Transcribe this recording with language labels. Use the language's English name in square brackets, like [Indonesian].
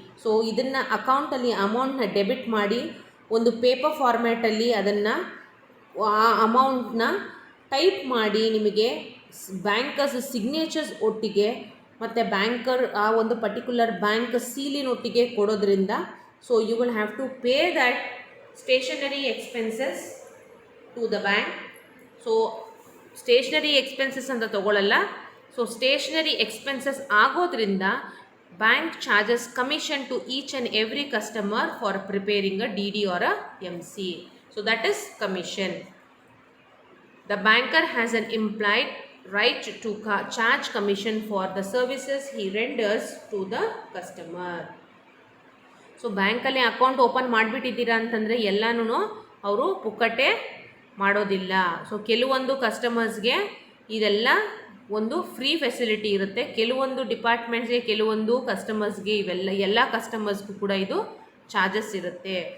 [Kannada] So ಇದನ್ನು ಅಕೌಂಟಲ್ಲಿ ಅಮೌಂಟ್ನ ಡೆಬಿಟ್ ಮಾಡಿ ಒಂದು ಪೇಪರ್ ಫಾರ್ಮ್ಯಾಟಲ್ಲಿ ಅದನ್ನು ಆ ಅಮೌಂಟ್ನ ಟೈಪ್ ಮಾಡಿ ನಿಮಗೆ ಬ್ಯಾಂಕರ್ಸ್ ಸಿಗ್ನೇಚರ್ಸ್ ಒಟ್ಟಿಗೆ ಮತ್ತು ಬ್ಯಾಂಕರ್ ಆ ಒಂದು ಪರ್ಟಿಕ್ಯುಲರ್ ಬ್ಯಾಂಕ್ ಸೀಲಿನೊಟ್ಟಿಗೆ ಕೊಡೋದ್ರಿಂದ, [English] So you will have to pay that stationery expenses to the bank. So stationery expenses [Kannada] ಅಂತ ತೊಗೊಳ್ಳಲ್ಲ. [English] So stationery expenses ಆಗೋದ್ರಿಂದ bank charges commission to each and every customer for preparing a D D or a MC. So that is commission. The banker has an implied right to charge commission for the services he renders to the customer. [Kannada] So ಬ್ಯಾಂಕಲ್ಲಿ account open ಮಾಡಿಬಿಟ್ಟಿದ್ದೀರಾ ಅಂತಂದರೆ ಎಲ್ಲನೂ ಅವರು ಪುಕ್ಕಟೆ ಮಾಡೋದಿಲ್ಲ. So ಕೆಲವೊಂದು ಕಸ್ಟಮರ್ಸ್ಗೆ ಇದೆಲ್ಲ ಒಂದು free facility ಇರುತ್ತೆ, ಕೆಲವೊಂದು ಡಿಪಾರ್ಟ್ಮೆಂಟ್ಸ್ಗೆ, ಕೆಲವೊಂದು ಕಸ್ಟಮರ್ಸ್ಗೆ, ಎಲ್ಲ ಕಸ್ಟಮರ್ಸ್ಗೂ ಕೂಡ ಇದು ಚಾರ್ಜಸ್ ಇರುತ್ತೆ.